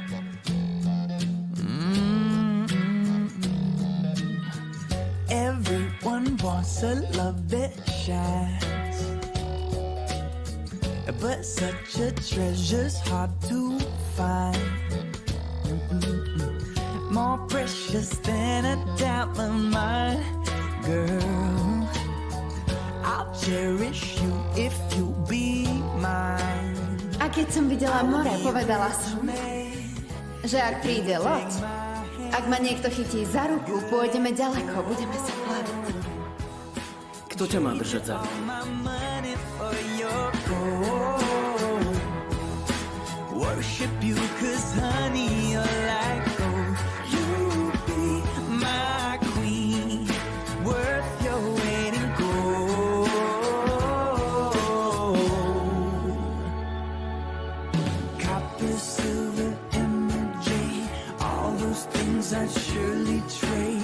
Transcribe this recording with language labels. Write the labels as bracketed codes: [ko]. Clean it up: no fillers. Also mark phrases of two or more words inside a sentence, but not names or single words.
[en] Everyone wants a love that shines, but such a treasure's hard to find. More precious than a diamond, my girl. I'll cherish you if you be mine. [sk] A keď som videla more, povedala som, že ak príde loď, Ak ma niekto chytí za ruku, pôjdeme ďaleko, budeme sa plaviť. Kto ťa má držať za ruku? [en] My money for your gold. Worship you, 'cause honey, you're like gold. You be my queen, worth your weight in gold. Copper, silver, emerald, jade, all those things I'd surely trade.